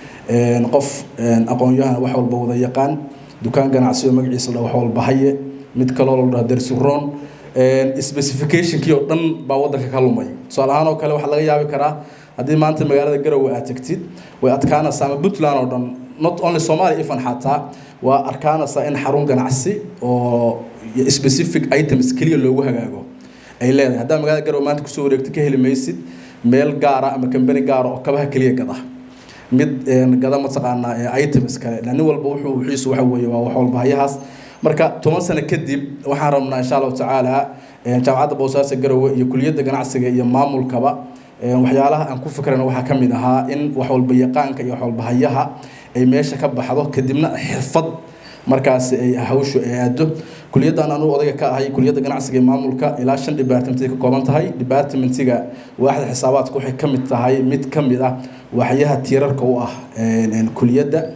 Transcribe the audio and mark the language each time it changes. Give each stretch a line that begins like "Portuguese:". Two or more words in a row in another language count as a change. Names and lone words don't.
Somali: qof aqoon-yahan wax walba wada yaqaan dukaan ganacsi oo magaciisa la wax walba haye mid kale oo la dhaho darsuroon specification-kii oo dhan baa wadanka ka lumay su'aalahan oo kale waxa laga yaabi karaa haddii maanta magaalada Garowe aad tagtid way adkaanaysaa ama Puntland oo dhan
English: not only
Somali: Somalia ifan xataa waa arkaanaysaa in xarun ganacsi oo
English: specific items
Somali: kaliya loogu hagaago ay leedahay haddii magaalada Garowe maanta ku soo wareegto ka heli maysid meel gaar ah ama company gaar ah oo kabaha kaliya gada mid gada ma taqaanaa items kale nin walba wuxuu xiisu waxa weeye waa wax walba hayahaas marka 10 sano kadib waxaan rabnaa
Arabic: insha Allah tacaala
Somali: jaamacadda Boosaaso Garowe iyo kuliyadda ganacsiga iyo maamulkaba waxyaalaha aan ku fikrano waxa ka mid ahaa in wax walba yaqaanka iyo wax walba hayaha ay meesha ka baxdo kadibna xirfad markaas ay hawshu aado kuliyadda aan odayga ka ahay kuliyadda ganacsiga iyo maamulka ilaa 5 department ka kooban tahay departmentiga waaxda xisaabaadka waxay ka mid tahay mid ka mid ah waxyaha tiirarka u ah kuliyadda